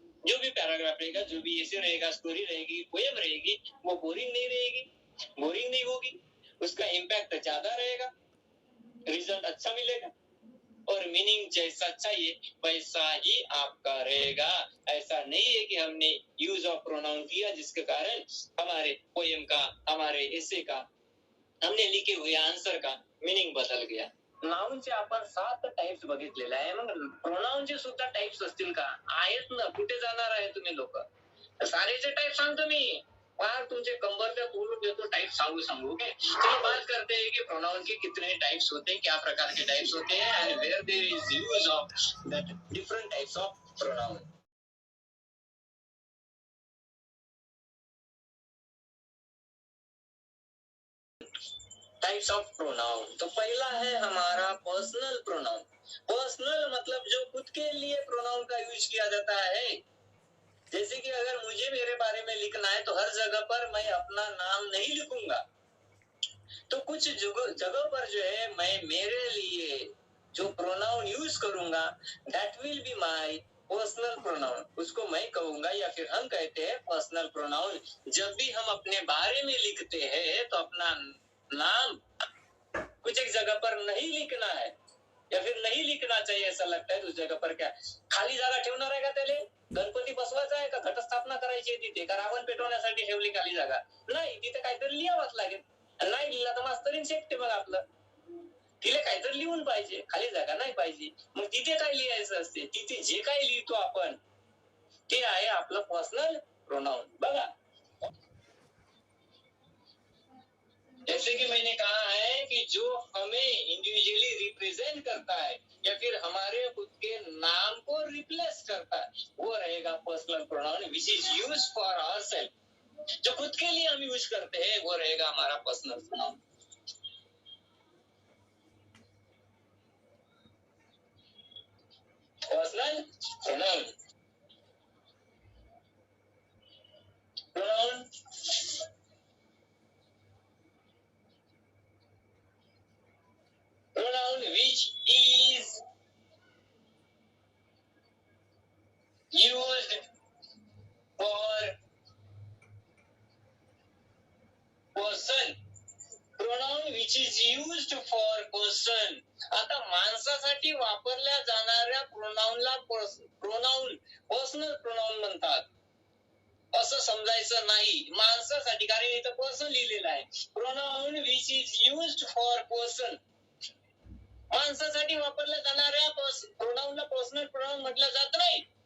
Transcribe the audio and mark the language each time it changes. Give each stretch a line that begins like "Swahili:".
Hindi: जो भी पैराग्राफ रहेगा, जो भी ऐसे रहेगा, स्टोरी रहेगी, पोएम रहेगी, वो बोरिंग नहीं रहेगी, बोरिंग नहीं होगी, उसका इम्पैक्ट ज्यादा रहेगा, रिजल्ट अच्छा मिलेगा और मीनिंग जैसा चाहिए वैसा ही आपका रहेगा. ऐसा नहीं है कि हमने यूज ऑफ प्रोनाउन किया जिसके कारण हमारे पोएम का, हमारे एसे का, हमने लिखे हुए आंसर का मीनिंग बदल गया.
Marathi: नाउनचे आपण 7 टाइप्स बघितलेले आहे. मग प्रोनाउनचे सुद्धा टाइप्स असतील का? आहेत ना. कुठे जाणार आहे तुम्ही लोक? सारेचे टाइप सांगतो मी. बाहर तुमचे कंबर पे बोलून देतो टाइप सांगू ओके.
Hindi: चलो बात करते हैं कि प्रोनाउन के कितने टाइप्स होते हैं, क्या प्रकार के टाइप्स होते हैं
English: And where there is use of that different types of pronoun.
Hindi: Types of pronoun. तो पहला है हमारा पर्सनल प्रोनाउन. पर्सनल मतलब जो खुद के लिए प्रोनाउन का यूज किया जाता है. जैसे कि अगर मुझे मेरे बारे में लिखना है तो हर जगह पर मैं अपना नाम नहीं लिखूंगा. तो कुछ जगह पर जो है मैं मेरे लिए जो प्रोनाउन यूज करूंगा
English: That will be my personal pronoun.
Hindi: उसको मैं कहूंगा या फिर हम कहते हैं पर्सनल प्रोनाउन. जब भी हम अपने बारे में लिखते हैं तो अपना नाम कुछ एक जगह पर नहीं लिखना है या फिर नहीं लिखना चाहिए. ऐसा लगता है तो उस जगह पर क्या
Marathi: खाली जागा ठेवणार आहे का त्याले? गणपती बसवायचा आहे का घटस्थापना करायची आहे तिथे, का रावण पेटवण्यासाठी ठेवली खाली जागा? नाही, तिथे काहीतरी लिहावंच लागेल. नाही लिहिला तर मास्तरीन शेकते मग आपलं. तिला काहीतरी लिहून पाहिजे, खाली जागा नाही पाहिजे. मग तिथे काय लिहायचं असते? तिथे जे काय लिहितो आपण ते आहे आपलं पर्सनल प्रोनाउन.
Hindi: बघा, जैसे कि मैंने कहा है कि जो हमें इंडिविजुअली रिप्रेजेंट करता है या फिर हमारे खुद के नाम को रिप्लेस करता है वो रहेगा personal pronoun
English: Which is use for ourself.
Hindi: जो खुद के लिए हम यूज करते हैं वो रहेगा हमारा personal pronoun. Personal pronoun.
English: Pronoun pronoun which is used for person. Pronoun which is used for person.
Marathi: आता माणसासाठी वापरल्या जाणाऱ्या प्रोनाउनला प्रोनाउन पर्सनल प्रोनाउन म्हणतात. असं समजायचं नाही माणसासाठी, कारण इथं पर्सन लिहिलेलं आहे.
English: Pronoun which is used for person.
Marathi: माणसासाठी वापरल्या जाणाऱ्या प्रोनाउनला पर्सनल प्रोनाउन म्हटलं जात नाही.